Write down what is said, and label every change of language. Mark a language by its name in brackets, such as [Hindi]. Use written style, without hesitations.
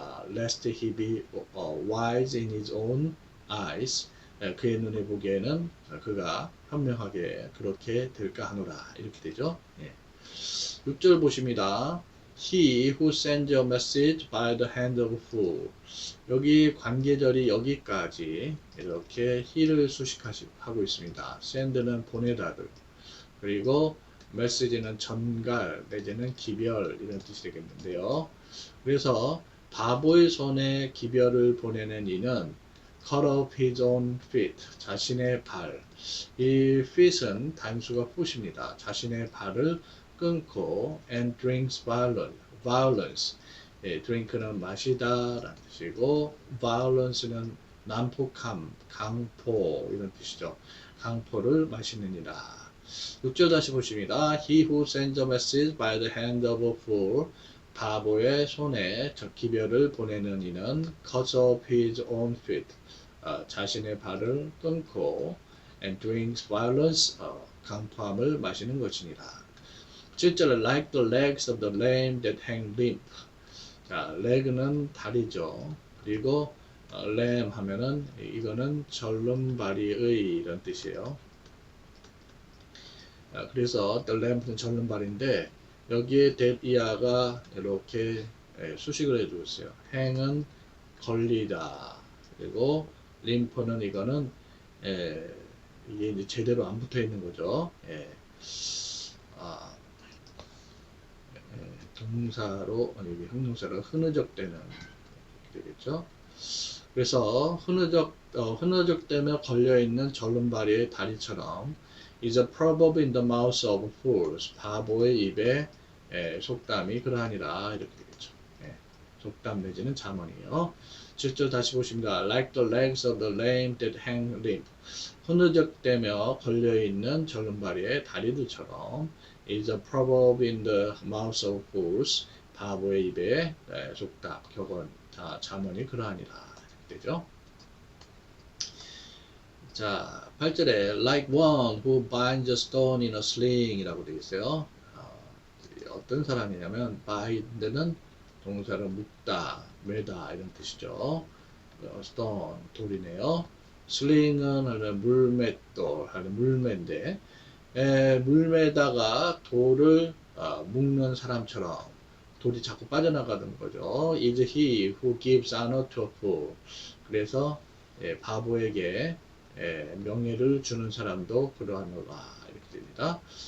[English] Lest he be wise in his own eyes. [Korean] 그의 눈에 보기에는 그가 현명하게 그렇게 될까 하노라 이렇게 되죠. 6절 보십니다. [English] He who sends a message by the hand of a fool. [Korean] 여기 관계절이 여기까지 이렇게 he를 수식하고 있습니다. send는 보내다들, 그리고 message는 전갈 내지는 기별 이런 뜻이 되겠는데요. 그래서 바보의 손에 기별을 보내는 이는 [English] cut off his own feet, [Korean] 자신의 발. 이 feet은 단수가 foot입니다. 자신의 발을 끊고 [English] and drinks violence. [Korean] drink는 마시다 라는 뜻이고 violence는 난폭함, 강포 이런 뜻이죠. 강포를 마시느니라. 6절 다시 보십니다. [English] He who sends a message by the hand of a fool. [Korean] 바보의 손에 기별을 보내는 이는 [English] cuts off his own feet. [Korean] 자신의 발을 끊고 [English] and drinks violence. [Korean] 강포함을 마시는 것이니라. 7절에 [English] like the legs of the lame that hang limp. [Korean] 자, leg는 다리죠. 그리고 lame 하면은 이거는 절름발이의 이런 뜻이에요. 그래서 the lame는 절름발인데 여기에 that이야가 이렇게 수식을 해주고 있어요. hang은 걸리다. 그리고 limp는 이거는 이게 이제 제대로 안 붙어 있는 거죠. 동사로 여기 형용사로 흐느적대는 되겠죠. 그래서 흐느적대며 걸려 있는 절름발이의 다리처럼 [English] is a proverb in the mouth of fools. [Korean] 바보의 입에 속담이 그러하니라 이렇게 되겠죠. 속담 내지는 잠언이에요. 7절 다시 보십니다. [English] Like the legs of the lame that hang limp. [Korean] 흐느적대며 걸려 있는 절름발이의 다리들처럼 [English] is a proverb in the mouth of fools. [Korean] 바보의 입에 속담, 격언, 잠언이 그러하니라 이렇게 되죠. 자, 8절에 [English] like one who binds a stone in a sling [Korean] 이라고 되어 있어요. 어떤 사람이냐면 [English] bind는 [Korean] 동사를 묶다, 매다 이런 뜻이죠. stone 돌이네요. sling은 하는 물맷돌 하는 물매인데 물매다가 돌을 묶는 사람처럼 돌이 자꾸 빠져나가는 거죠. [English] is he who gives honor to a fool. [Korean] 그래서 바보에게 명예를 주는 사람도 그러하노라 이렇게 됩니다.